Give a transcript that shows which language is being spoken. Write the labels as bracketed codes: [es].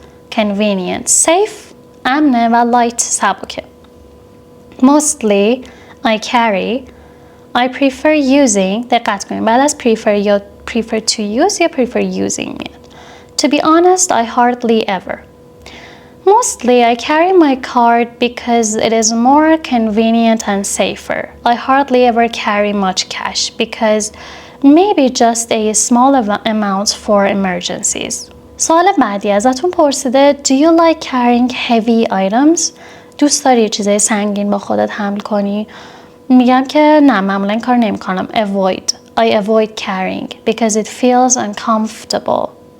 [en] Convenient, safe, امنه و light، سبکه. Mostly I carry. I prefer using. [fa] دقت کنید بعد از prefer یا [en] prefer to use [fa] یا [en] prefer using [fa] میاد. [en] To be honest, I hardly ever. Mostly I carry my card because it is more convenient and safer. I hardly ever carry much cash because maybe just a small amount for emergencies. [fa] سوال بعدی ازتون پرسیده [en] Do you like carrying heavy items? [fa] دوست داری چیزای سنگین با خودت حمل کنی؟ میگم که نه، معمولا این کار نمی کنم. [en] I avoid carrying because it feels uncomfortable.